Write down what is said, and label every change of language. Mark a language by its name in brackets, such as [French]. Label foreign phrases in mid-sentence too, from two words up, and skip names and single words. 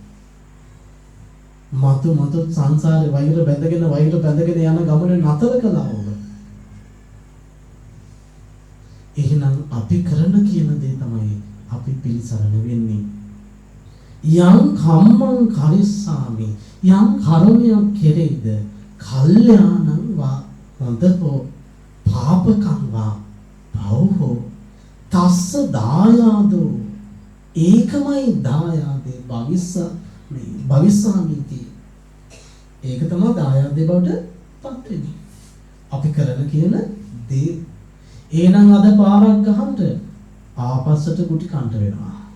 [Sinhala] මතු සංසාරේ වෛර බැඳගෙන යන ගමනේ නතර කළා ඔබ. එහෙනම් අපි කරන කියන දේ තමයි අපි පිළිසරණ වෙන්නේ. [Pali] යම් කම්මං කරිස්සාමි [Sinhala] යම් කර්මයක් කෙරෙයිද [Pali] කල්යාණං වා හොඳෝ පාපකං වා පව්හෝ තස්ස දායාදෝ [Sinhala] ඒකමයි දායාදේ [Pali] භවිස්සාමිති. [Sinhala] ඒක තමයි දායාදේ බවට පත් වෙන්නේ. අපි කරන කියන දේ. එහෙනම් අද පාරක් ගහන්න ආපස්සට කුටි කන්ට වෙනවා.